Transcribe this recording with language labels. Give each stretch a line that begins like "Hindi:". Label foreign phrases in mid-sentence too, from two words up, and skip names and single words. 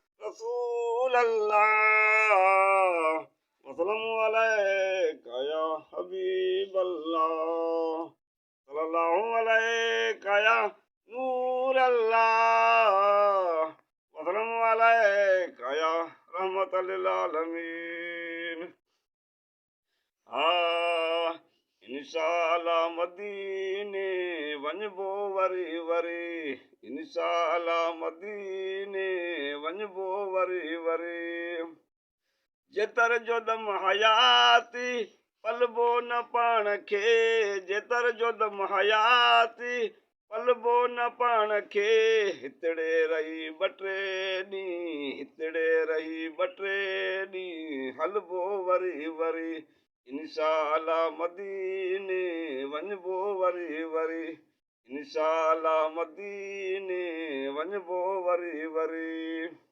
Arabic: رسول الله، وسلام عليك يا حبيب الله، صلى الله عليك يا نور الله، وسلام عليك يا رحمة للعالمين۔
Sindhi: ها، انشاءالله مديني وڃبو وري وري، انشاءالله مديني وڃبو وري وري. جيتر جو دم حياتي پلبو نه پاڻ کي، جيتر جو دم حياتي پلبو نه پاڻ کي، هتڙي رهي ٻه ٽي ڏينهن، هتڙي رهي ٻه ٽي ڏينهن، هلبو وري وري، انشاءالله مديني وڃبو وري وري، انشاءالله مديني وڃبو وري وري.